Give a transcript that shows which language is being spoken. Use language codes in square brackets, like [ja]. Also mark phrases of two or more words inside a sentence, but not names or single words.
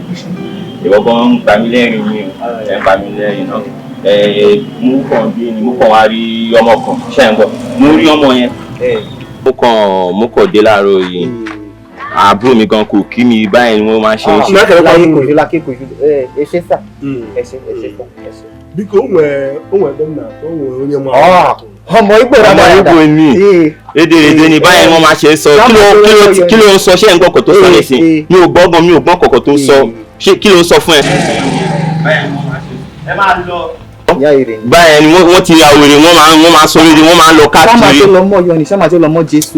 [yo] Ìwọ gan ń pa mí lẹ́rìn ni ẹ̀ ń pa mí lẹ́rìn náà. Mo kàn bí ni mo kàn wá rí ọmọ kan ṣe ń gbọ́. Mo rí ọmọ yẹn. Mo kàn dé láàárọ̀ yìí. Àbúrò mi gan kò kí mi báyìí ni wọ́n máa ṣe é ṣe. Lákè kò ju ẹ ṣe sà. Ẹ ṣe. [ig] Biko onwe dem na onwe onye ma. [yo] Ọmọ Igbo Igbo ni. Èdè ni báyìí wọ́n máa ṣe sọ. Kí ló ń sọ ṣé ń gbọ́ kò tó sọ nísìn? Mi ò gbọ́ kọ̀kọ̀ tó sọ. Kí ló ń sọ fún ẹ? Ẹ máa lọ. Báyìí ni wọ́n ti ra wèrè wọ́n máa sọ wèrè wọ́n máa lọ káàkiri. Ṣáma tó lọ mọ yọ ni ṣáma tó lọ mọ Jésù.